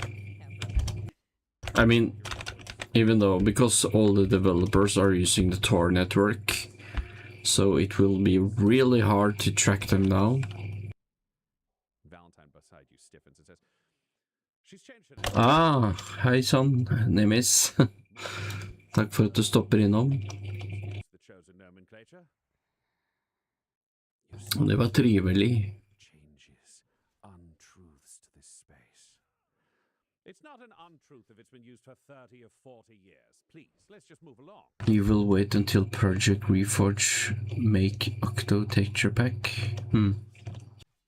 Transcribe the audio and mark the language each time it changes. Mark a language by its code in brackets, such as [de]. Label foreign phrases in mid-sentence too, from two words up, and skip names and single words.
[en] I mean, even though, because all the developers are using the Tor network, so it will be really hard to track them down. Valentine beside you stiffens and says, "She's changed it." [no] Ah, hei sann, Nemis. Takk for at du stopper innom. [en] The chosen nomenclature. [no] Det var trivelig. [en] It's not an untruth if it's been used for 30 or 40 years. Please, let's just move along. You will wait until Project Reforge make Octo texture pack?